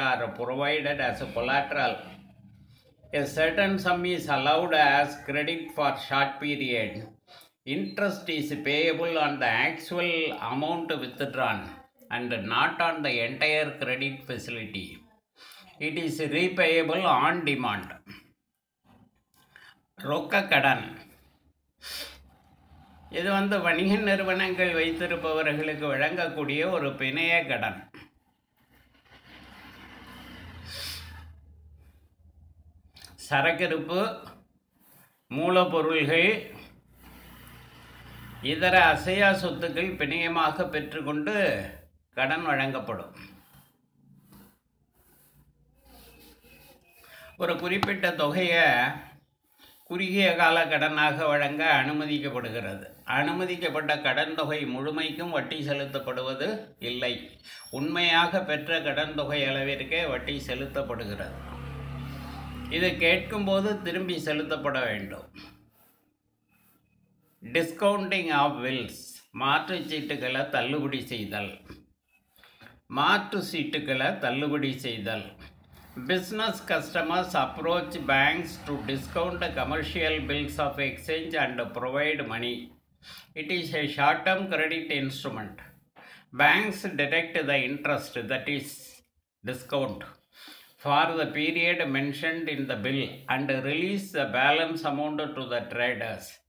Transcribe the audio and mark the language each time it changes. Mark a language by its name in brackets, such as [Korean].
[English] are provided as a collateral. A certain sum is allowed as credit for short period. Interest is payable on the actual amount withdrawn and not on the entire credit facility. It is repayable on demand. [Tamil] ரொக்க கடன் இது வணிக நிறுவனங்கள் வைத்திருப்பவர்களுக்கு வழங்கக்கூடிய ஒரு பிணைய கடன். சரக்கிருப்பு, மூலப்பொருள்கள், இதர அசையா சொத்துக்கள் பிணையமாக பெற்றுக்கொண்டு கடன் வழங்கப்படும். ஒரு குறிப்பிட்ட தொகையை குறுகிய கால கடனாக வழங்க அனுமதிக்கப்படுகிறது. அனுமதிக்கப்பட்ட கடன் தொகை முழுமைக்கும் வட்டி செலுத்தப்படுவது இல்லை. உண்மையாக பெற்ற கடன் தொகை அளவிற்கே வட்டி செலுத்தப்படுகிறது. இது கேட்கும்போது திரும்பி செலுத்தப்பட வேண்டும். [English] discounting of bills, [Tamil] மாற்று சீட்டுகளை தள்ளுபடி செய்தல். மாற்று சீட்டுகளை தள்ளுபடி செய்தல். [English] Business customers approach banks to discount the commercial bills of exchange and provide money. It is a short-term credit instrument. Banks deduct the interest, that is discount, for the period mentioned in the bill and release the balance amount to the traders.